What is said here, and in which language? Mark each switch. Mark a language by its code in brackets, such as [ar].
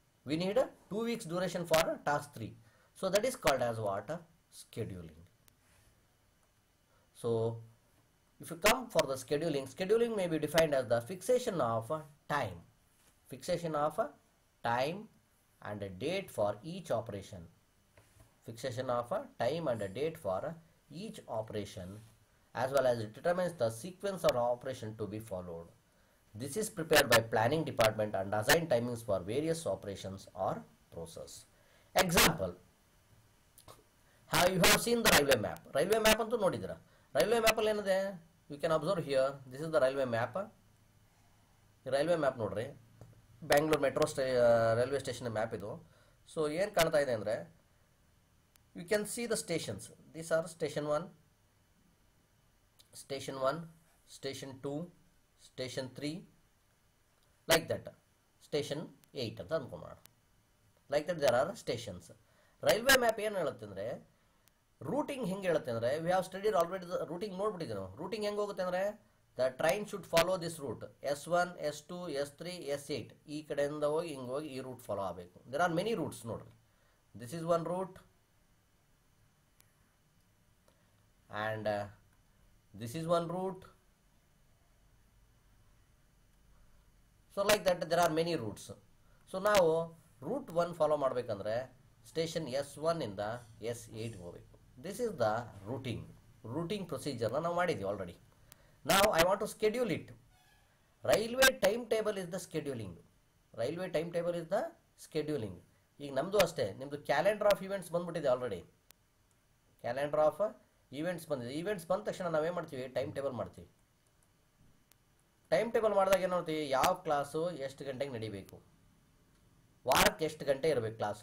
[en] We need 2 weeks duration for task 3. So that is called as what? Scheduling. So if you come for the scheduling may be defined as the fixation of time. Fixation of time and a date for each operation. Fixation of time and a date for each operation, as well as it determines the sequence of operation to be followed. This is prepared by planning department and assigned timings for various operations or process. Example, you have seen the railway map. Railway map [kn] antu nodidira. [en] Railway map [kn] alli enide? [en] You can observe here. This is the railway map. Railway map nodri. Bangalore metro railway station map ಇದು. So [kn] ಏನು ಕಾಣ್ತಾ ಇದೆ ಅಂದರೆ, [en] You can see the stations. These are station 1, station 2, station 3, like that. Station 8 [kn] ಅಂತ ಅಂದ್ಕೊಂಬೋಣ. [en] Like that there are stations. [kn] Railway map ಏನು ಹೇಳುತ್ತೆ ಅಂದರೆ, routing ಹೆಂಗೆ ಹೇಳುತ್ತೆ ಅಂದರೆ, [en] we have studied already [kn] routing ನೋಡ್ಬಿಟ್ಟಿದ್ದೀವಿ ನಾವು. [en] routing [kn] ಹೆಂಗೆ ಹೋಗುತ್ತೆ ಅಂದರೆ, [en] the train should follow this route S1, S2, S3, S8. [kn] ಈ ಕಡೆಯಿಂದ ಹೋಗಿ ಹಿಂಗೆ ಹೋಗಿ ಈ ರೂಟ್ ಫಾಲೋ ಆಗಬೇಕು. [en] there are many routes ನೋಡ್ರಿ. this is one route and this is one route. so like that there are many routes. [kn] so ನಾವು root 1 follow ಮಾಡಬೇಕಂದ್ರೆ ಸ್ಟೇಷನ್ S1 ಇಂದ S8 ಹೋಗಬೇಕು. [en] this is the routing ಪ್ರೊಸೀಜರ್ನ [kn] ನಾವು ಮಾಡಿದ್ದೀವಿ [en] Already. Now I want to schedule it. Railway timetable is the scheduling. Railway timetable is the scheduling. [kn] ಈಗ ನಮ್ಮದು ಅಷ್ಟೇ, ನಿಮ್ಮದು ಕ್ಯಾಲೆಂಡರ್ ಆಫ್ ಇವೆಂಟ್ಸ್ ಬಂದ್ಬಿಟ್ಟಿದೆ ಆಲ್ರೆಡಿ. ಕ್ಯಾಲೆಂಡರ್ ಆಫ್ ಈವೆಂಟ್ಸ್ ಬಂದಿದೆ. ಈವೆಂಟ್ಸ್ ಬಂದ ತಕ್ಷಣ ನಾವೇನು ಮಾಡ್ತೀವಿ, ಟೈಮ್ ಟೇಬಲ್ ಮಾಡ್ತೀವಿ. ಟೈಮ್ ಟೇಬಲ್ ಮಾಡಿದಾಗ ಏನು ಮಾಡ್ತೀವಿ, ಯಾವ ಕ್ಲಾಸು ಎಷ್ಟು ಗಂಟೆಗೆ ನಡಿಬೇಕು, ವಾರಕ್ಕೆ ಎಷ್ಟು ಗಂಟೆ ಇರಬೇಕು ಕ್ಲಾಸ್.